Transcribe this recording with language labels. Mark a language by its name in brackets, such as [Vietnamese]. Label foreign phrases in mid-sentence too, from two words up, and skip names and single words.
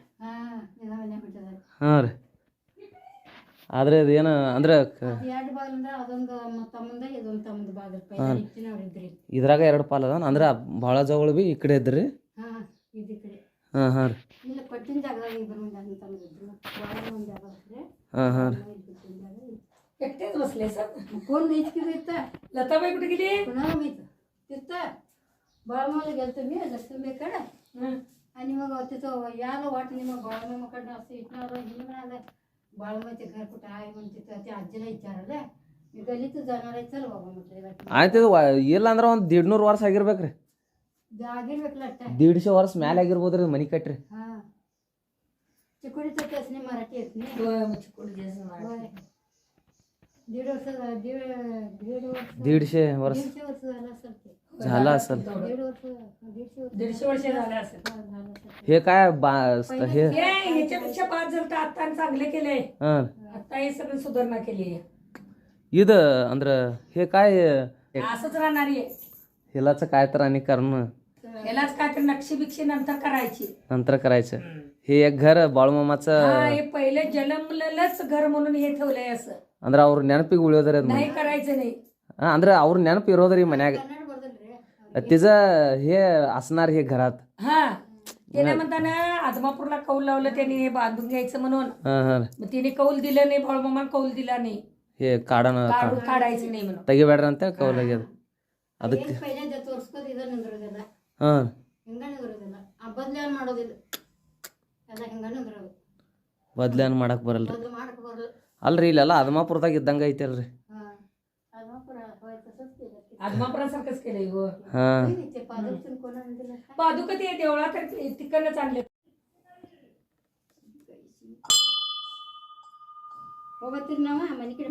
[Kannada] ಹಾಂ ರೀ ಆದ್ರೆ ಅದೇನು ಅಂದ್ರೆ ಇದ್ರಾಗ 2 ಪಾಲ್ ಅದ ಅಂದ್ರೆ ಭಾಳ ಜವಳ ಬಿ ಈ ಕಡೆ ಇದ್ರಿ. ಹಾಂ ಹಾಂ ರೀ हां हां [Marathi] एकटेच बसले सर कोण नाही तिथं लताबाई कुठे गेली कुणाला माहित तिथं बाळमाला गेलतो मी लक्ष्मीकडे आणि मग तिथं यायला वाटली मग बाळमाकडनं असं इथनं हे म्हणाला बाळमाचे घर कुठं आहे म्हणून तिथं त्या आजीला विचारलं मी गलीतच जाणार आहे चल बाबा म्हटलं [Kannada] ಆಯ್ತು ಇಲ್ಲ ಅಂದ್ರೆ ಒಂದು 150 ವರ್ಷ ಆಗಿರ್ಬೇಕ್ರಿ. ಆಗಿರ್ಬೇಕಲ್ಲ 150 ವರ್ಷ ಮ್ಯಾಲೆ ಆಗಿರ್ಬೋದ್ರಿ ಮನಿ ಕಟ್ರಿ. [Marathi] हां चिकोडीचं त्यासने मराठी येत नाही चिकोडी 1.5 वर्ष 150 वर्ष 1.5 वर्ष झालं असेल ते झाला असेल. 1.5 वर्ष झालं असेल. हे काय हे ह्याच्यापेक्षा बाद झालं तर आता चांगले केले. हां आता हे सगळं सुधारणा केली [Kannada] ಇದು ಅಂದ್ರೆ [Marathi] हे काय असंच राहणार आहे. ह्यालाच काय तर आणि करणं ह्यालाच काय तर नक्षी बिक्षी नंतर करायची. नंतर करायचं. हे एक घर बाळमामाचं हे पहिले जन्मलेलंच घर म्हणून हे ठेवलंय असं [Kannada] ಅಂದ್ರೆ ಅವ್ರ ನೆನಪಿಗೆ ಉಳಿಯೋದ್ರಿ ಅದು. [Marathi] नाही करायचं नाही. [Kannada] ಅಂದ್ರೆ ಅವ್ರ ನೆನಪು ಇರೋದ್ರಿ ಮನ್ಯಾಗ [Marathi] तिचं हे असणार हे घरात. हा त्याने म्हणताना आदमापूरला कौल लावलं त्यांनी हे बांधून घ्यायचं म्हणून हां हां मग तिने कौल दिलं नाही बाळमामा कौल दिला नाही हे ಕಾಡನ काढायचं नाही म्हणून [Kannada] ತೆಗಿಬೇಡ್ರಿ ಅಂತ ಕೌಲಾಗ್ಯದ ಅದಕ್ಕೆ. पहिल्यांदा ತೋರಿಸ್ಕೋದು ಇದನ್ನ ನಿಂದ್ರೋದಿಲ್ಲ ಹಾಂ ಹಿಂಗ ನಿಂದ್ರೋದಿಲ್ಲ ಬದ್ಲಾನ್ ಮಾಡೋದಿಲ್ಲ ಎಲ್ಲ ಹಿಂಗ ನಿಂದ್ರೋದು ಬದ್ಲೇನು ಮಾಡಕ್ ಬರಲ್ರಿ. ಬದ್ಲು ಮಾಡಕ್ ಬರಲ್ಲ. ಅಲ್ರಿ ಇಲ್ಲೆಲ್ಲ ಅದ್ಮಾಪುರದಾಗ ಇದ್ದಂಗ ಐತಲ್ರಿ. [Marathi] आदमापुरासारखंच केलं हो. हां पादुका ते देवळात तिकडनंच आणले. [Kannada] ಹೋಗತ್ತೀರಿ ನಾವ ಮನೆ ಕಡೆ